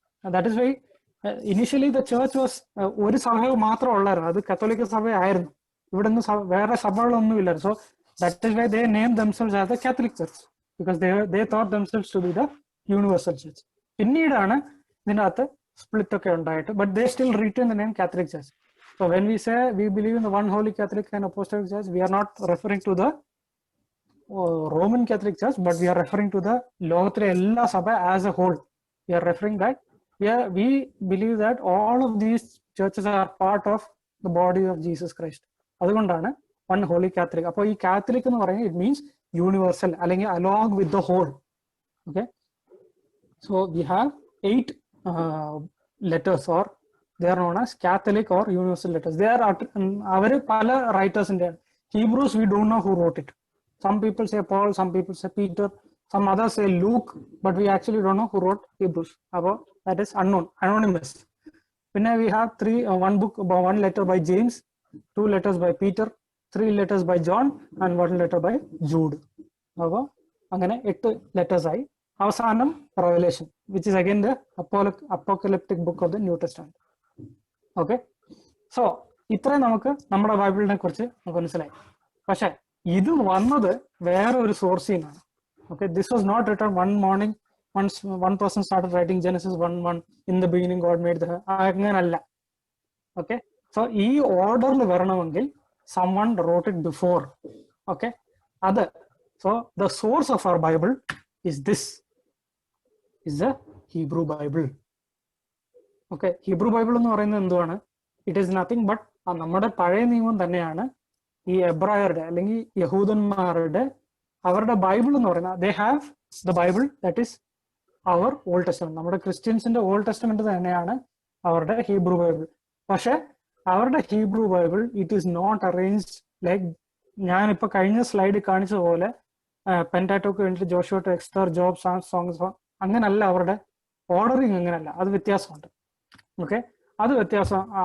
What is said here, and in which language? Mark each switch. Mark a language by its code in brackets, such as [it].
[en] That is why initially the church was [ml] ഒരു സഭ മാത്രം ഉള്ളായിരുന്നു, അത് കത്തോലിക്ക സഭയായിരുന്നു. ഇവിടെ ഒന്നും വേറെ സഭകളൊന്നും ഇല്ലായിരുന്നു. [en] So that is why they named themselves as the Catholic Church, because they thought themselves to be the universal church. [ml] പിന്നീടാണ് ഇതിനകത്ത് സ്പ്ലിറ്റ് ഒക്കെ ഉണ്ടായിട്ട്, [en] but they still retain the name Catholic Church. So when we say we believe in the one holy Catholic and Apostolic Church, we are not referring to the Roman Catholic Church, but we are referring to the [ml] ലോകത്തിലെ എല്ലാ സഭ [en] as a whole. We are referring that we believe that all of these churches are part of the body of Jesus Christ. അതുകൊണ്ടാണ് one holy Catholic. [ml] അപ്പോൾ ഈ Catholic എന്ന് പറയുന്നത് [en] it means universal, അല്ലെങ്കിൽ along with the whole. Okay, so we have 8 letters, or they are known as Catholic or universal letters. [ml] They are അവര് പല റൈറ്റേഴ്സിന്റെ. [en] Hebrews we don't know who wrote it. Some people say Paul, some people say Peter, some others say Luke, but we actually don't know who wrote Hebrews. അപ്പോൾ that is unknown, anonymous. Then we have one letter by James, 2 letters by Peter, 3 letters by John, and 1 letter by Jude. [ml] അപ്പോൾ അങ്ങനെ [en] 8 letters ആയി. അവസാനം Revelation, which is again the apocalyptic book of the New Testament. [ml] Okay, so ഇത്രയും നമുക്ക് നമ്മുടെ ബൈബിളിനെ കുറിച്ച് നമുക്ക് മനസ്സിലായി. പക്ഷെ ഇത് വന്നത് വേറെ ഒരു സോഴ്സിൽ നിന്നാണ്. [en] Okay, this was not written one morning. Once one person started writing Genesis 1:1, in the beginning God made the, [ml] അങ്ങനല്ല. [en] Okay, so [ml] ഈ ഓർഡറിൽ വരണമെങ്കിൽ [en] someone wrote it before. Okay, so the source of our Bible is the Hebrew Bible. [ml] Okay, Hebrew Bible എന്ന് പറയുന്നത് എന്തുവാണ്? [en] It is nothing but [ml] നമ്മുടെ പഴയ നിയമം തന്നെയാണ് ഈ എബ്രായരുടെ അല്ലെങ്കിൽ യഹൂദന്മാരുടെ അവരുടെ ബൈബിൾ എന്ന് പറയുന്നത്. [en] they have the Bible that is our Old Testament. [ml] നമ്മുടെ ക്രിസ്ത്യൻസിന്റെ ഓൾഡ് ടെസ്റ്റമെന്റ് തന്നെയാണ് അവരുടെ ഹീബ്രു ബൈബിൾ. പക്ഷെ അവരുടെ Hebrew Bible [en] it is not arranged like [ml] ഞാനിപ്പോ കഴിഞ്ഞ സ്ലൈഡിൽ കാണിച്ച പോലെ പെന്റാറ്റോക്ക് വേണ്ടിയിട്ട് ജോഷുവ ടു എക്സ്തർ, ജോബ്, സോങ്സ്, അങ്ങനല്ല. അവരുടെ ഓർഡറിങ് അങ്ങനല്ല, അത് വ്യത്യാസമുണ്ട്. ഓക്കെ, അത് വ്യത്യാസം.